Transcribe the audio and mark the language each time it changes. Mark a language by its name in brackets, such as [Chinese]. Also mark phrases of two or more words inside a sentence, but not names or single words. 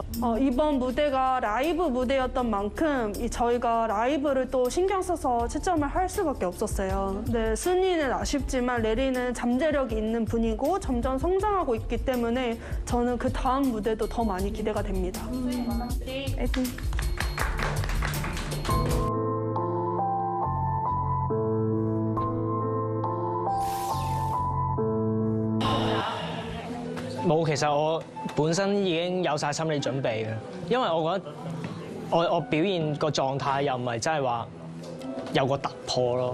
[Korean] 이번 무대가 라이브 무대였던 만큼 저희가 라이브를 또 신경 써서 채점을 할 수밖에 없었어요. 네, 순위는 아쉽지만 레리는 잠재력이 있는 분이고 점점 성장하고 있기 때문에 저는 그 다음 무대도 더 많이 기대가 됩니다. 화이팅! [Cantonese] 冇，其實我本身已經有晒心理準備嘅，因為我覺得我表現個狀態又唔係真係話有個突破咯。